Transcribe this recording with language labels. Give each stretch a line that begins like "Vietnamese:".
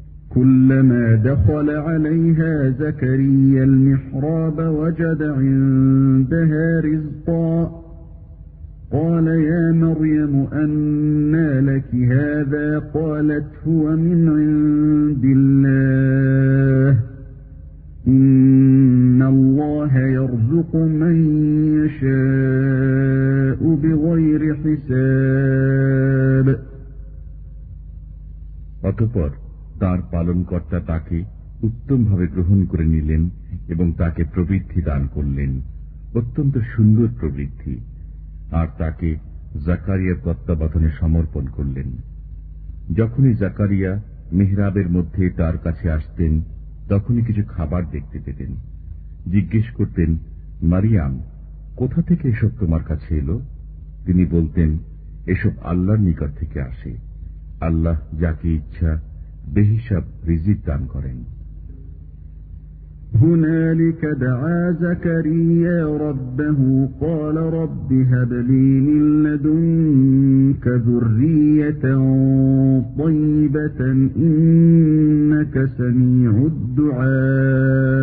Arabic: كلما دخل عليها زكريا المحراب وجد عندها رزقا قال يا مريم أنى لك هذا قالت هو من عند الله إن الله يرزق من يشاء بغير حساب.
Bangla: أتبر তাঁর পালনকর্তা তাকে উত্তমভাবে গ্রহণ করে নিলেন এবং তাকে প্রবৃদ্ধি দান করলেন, অত্যন্ত সুন্দর প্রবৃদ্ধি। আর তাকে জাকারিয়ার তত্ত্বাবধানে সমর্পণ করলেন। যখনই জাকারিয়া মেহরাবের মধ্যে তার কাছে আসতেন, তখনই কিছু খাবার দেখতে পেতেন। জিজ্ঞেস করতেন, মারিয়াম, কোথা থেকে এসব তোমার কাছে এলো? তিনি বলতেন, এসব আল্লাহর নিকট থেকে আসে। আল্লাহ যাকে ইচ্ছা বেহিসাব রিজিক দান করেন।
Arabic: هنالك دعا زكريا ربه قال رب هب لي من لدنك ذرية طيبة إنك سميع الدعاء